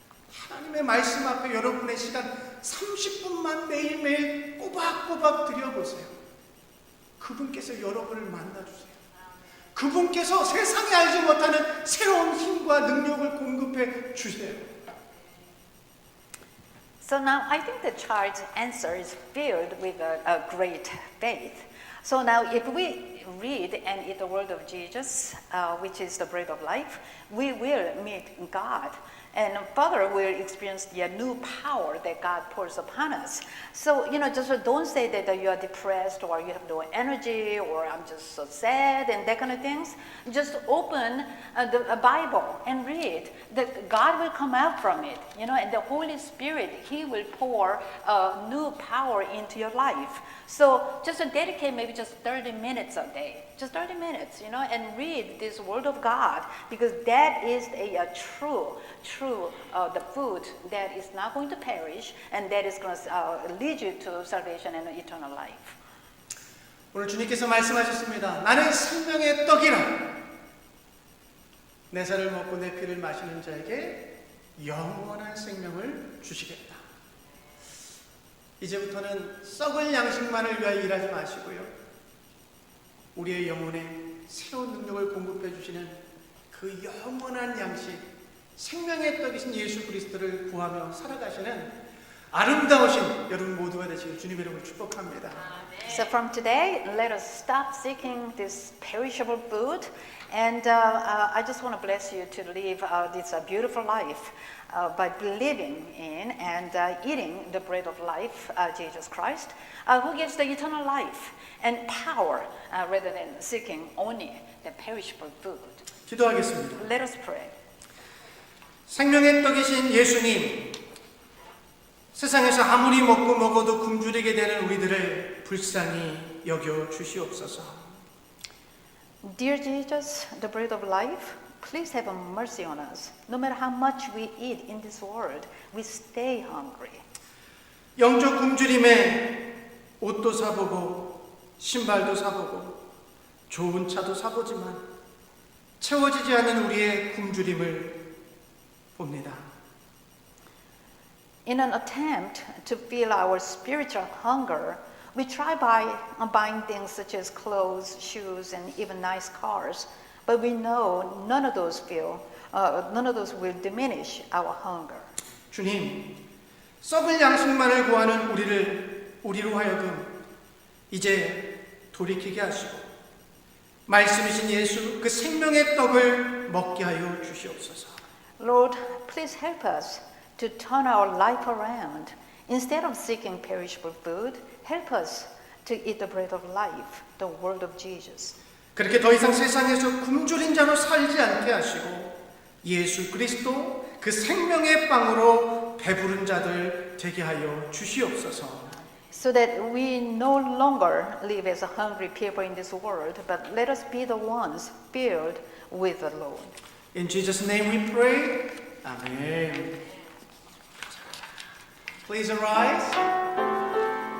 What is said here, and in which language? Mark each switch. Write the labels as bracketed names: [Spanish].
[Korean] 하나님의 말씀 앞에 여러분의 시간 30분만 매일매일 꼬박꼬박 드려보세요. 그분께서 여러분을 만나주세요. 그분께서 세상이 알지 못하는 새로운 힘과 능력을 공급해 주세요. [English] So now I think the child's answer is filled with a great faith. So now if we read and eat the word of Jesus, which is the bread of life, we will meet God. And further, we'll experience the new power that God pours upon us. So, just don't say that you are depressed or you have no energy or I'm just so sad and that kind of things. Just open the Bible and read. That God will come out from it, and the Holy Spirit, He will pour new power into your life. So just dedicate maybe just 30 minutes a day. Just 30 minutes, and read this Word of God, because that is a true the food that is not going to perish and that is going to lead you to salvation and eternal life. [Korean] 오늘 주님께서 말씀하셨습니다. 나는 생명의 떡이라. 내 살을 먹고 내 피를 마시는 자에게 영원한 생명을 주시겠다. 이제부터는 썩을 양식만을 위하여 일하지 마시고요. 우리의 영혼에 새로운 능력을 공급해 주시는 그 영원한 양식, 생명의 떡이신 예수 그리스도를 구하며 살아가시는 아름다우신 여러분 모두가 되시길 주님 이름으로 축복합니다. [English] So from today, let us stop seeking this perishable food, and I just want to bless you to live this beautiful life by believing in and eating the bread of life, Jesus Christ, who gives the eternal life and power rather than seeking only the perishable food. [Korean] 기도하겠습니다. [English] Let us pray. [Korean] 생명의 떡이신 예수님, 세상에서 아무리 먹고 먹어도 굶주리게 되는 우리들을 불쌍히 여겨 주시옵소서. [English] Dear Jesus, the bread of life, please have mercy on us. No matter how much we eat in this world, we stay hungry. [Korean] 영적 굶주림에 옷도 사보고 신발도 사보고 좋은 차도 사보지만 채워지지 않는 우리의 굶주림을 봅니다. [English] In an attempt to fill our spiritual hunger, we try buying things such as clothes, shoes, and even nice cars, but we know none of those will diminish our hunger. [Korean] 주님, 썩을 양식만을 구하는 우리로 하여금 이제 돌이키게 하시고 말씀이신 예수 그 생명의 떡을 먹게 하여 주시옵소서. [English] Lord, please help us to turn our life around. Instead of seeking perishable food, help us to eat the bread of life, the word of Jesus. [Korean] 그렇게 더 이상 세상에서 굶주린 자로 살지 않게 하시고 예수 그리스도 그 생명의 빵으로 배부른 자들 되게 하여 주시옵소서. [English] So that we no longer live as hungry people in this world, but let us be the ones filled with the Lord. In Jesus' name we pray. Amen. Please arise.